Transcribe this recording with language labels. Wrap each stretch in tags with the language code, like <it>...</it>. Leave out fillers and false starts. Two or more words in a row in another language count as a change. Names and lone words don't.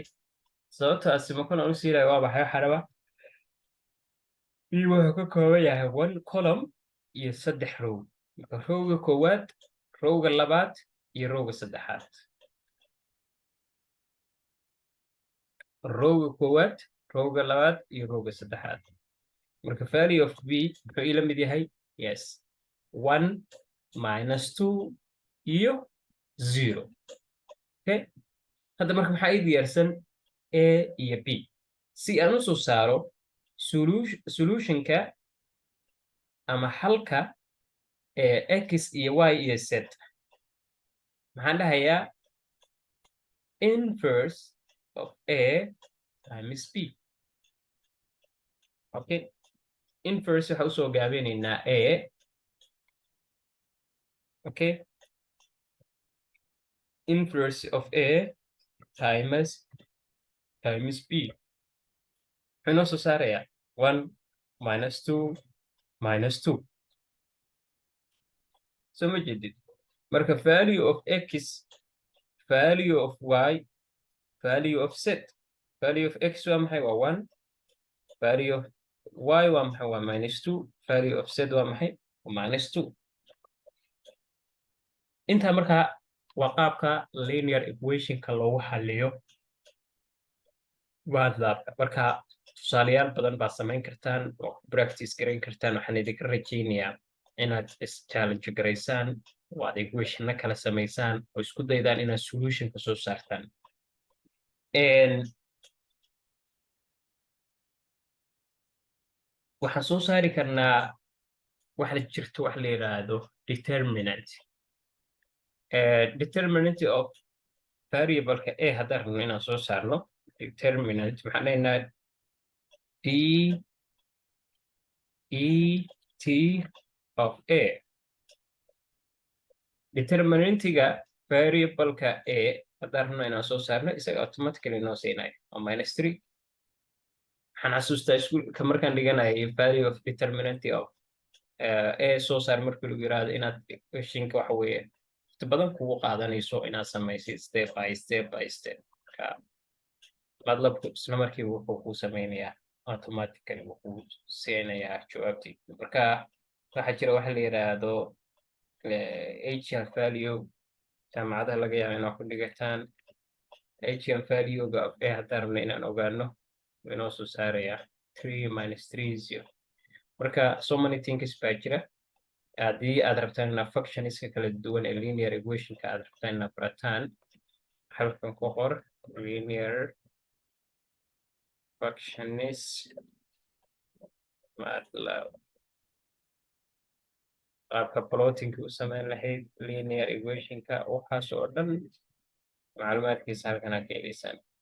<so>sababta aan semicolon u siirayo waa maxay? waxaa rabaa b wuxuu ka kooban yahay 1 column iyo 3 row. marka row-ga koowaad, row-ga labaad iyo row-ga saddexaad. row-ga koowaad, row-ga labaad iyo row-ga saddexaad. marka</so> <en>value of b</en> <so>muxuu ila mid yahay? yes, 1 -2 iyo 0. okay, hadda marka maxaa ii diyaarsan? a iyo b. si aan u soo saaro solutionka ama xalka x iyo y iyo z, maxaan dhahayaa</so> <en>inverse of a times b.</en> <so>okay, inverse waxa usoo gaabinaynaa a. okay,</so> <en>inverse of a times b.</en> <so>wuxuu noo soo saarayaa 1 -2 -2. soo ma jeedid? marka</so> <en>value of x, value of y value of z. Value of x</en> <so>waa maxay? Waa 1.</so> <en>Value of y</en> <so>waa maxay? Waa -2.</so> <en>Value of z</en> <so>waa maxay? Waa -2. intaa markaa waa qaabka</so> <en>linear equationka</en> <so>loogu xaliyo MATLAB-ka. Marka tusaalayaal badan baad samayn kartaan oo ku practice garayn kartaan. Waxaan idinka rajaynayaa inaad is-challenge garaysaan oo aad equationna kala samaysaan oo isku daydaan inaad solution ka soo saartaan. waxaan soo saari karnaa waxa jirto wax la yiraahdo determinant.</so> <en>Determinant of variable-ka</en> <so>a haddaan rabno inaan soo saarno determinant waxaan leenahay</so> <en>d e t of a.</en> <so>determinantiga variable-ka a haddaan rabno inaan soo saarno isaga automatically noo siinayo waa -3. waxaan xasuustaa iskuulka markaan dhiganayay</so> <en>value of determinant of a</en> <so>soo saar markii lagu yiraahdo inaad equationka waxa weeye waqti badan kugu qaadanayso inaad samaysid</so> <en>step by step by step.</en> <so>MATLAB-ku isla markii wuxuu kuu sameynayaa automatically wuxuu siinayaa jawaabtii. marka waxaa jira waxa la yiraahdo</so> <en>HL value</en> <so>jaamacadaha laga yaabo inaad ku dhigataan.</so> <en>HL value-ga of a</en> <so>haddaan rabno inaan ogaano inoo soo saarayaa 3 - 3 0. marka</so> <en>so many things</en> <so>baa jira. haddii aad rabtaan inaad functionska kala duwan ee</so> <en>linear equationka</en> <so>aad rabtaan inaad barataan halkan ku qor</so> <en>linear functions MATLAB.</en> <so>qaabka plottingka u samayn lahayd</so> <en>linear equationka</en> <so>waxaas oo dhan macluumaadkiisa halkan aad ka helaysaan.</so>